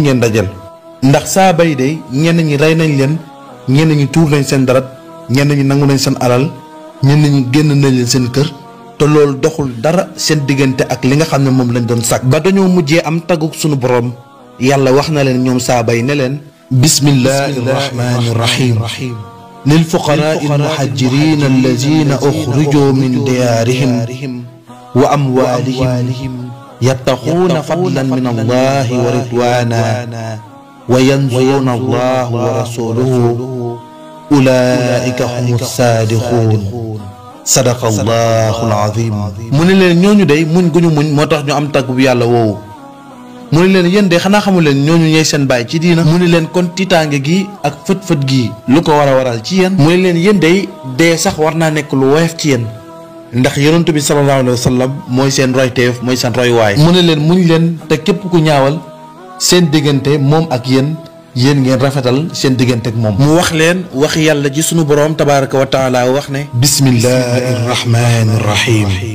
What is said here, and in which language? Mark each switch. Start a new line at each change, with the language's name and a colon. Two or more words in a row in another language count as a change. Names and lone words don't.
Wolof: ngeen dajal ndax sahaaba yi day ñenn ñi rey nañ leen ñenn ñi tuur nañ seen darat ñenn ñi nangu nañ seen alal ñenn ñi génn nañ leen seen kër te loolu doxul dara seen diggante ak li nga xam ne moom lañ doon sàkk ba dañoo mujjee am taguk sunu borom yàlla wax na leen ñoom sahaaba yi ne leen
Arabic: بسم الله الرحمن الرحيم للفقراء المهاجرين الذين أخرجوا من ديارهم وأموالهم يبتغون فضلا من الله ورضوانا وينصرون الله ورسوله أولئك هم الصادقون صدق الله العظيم
Wolof: mu ne leen ñooñu day muñ gu ñu muñ moo tax ñu am tagg bu yàlla woowu mu ne leen yéen de xanaa xamul leen ñooñu ñooy seen baay ci diina mu ne leen kon tiitaange gi ak fët-fët gi lu ko war a waral ci yéen mu ne leen yéen de dee sax war naa nekk lu woyof ci yéen ndax yonent bi
Arabic: صلى الله عليه وسلم
Wolof: mooy seen royteef mooy seen roywaay mu ne leen muñ leen te képp ku ñaawal seen diggante moom ak yéen ngeen rafetal seen diggante ak moom mu wax leen wax yàlla ji sunu boroom
Arabic: تبارك وتعالى
Wolof: wax ne
Arabic: بسم الله الرحمن الرحيم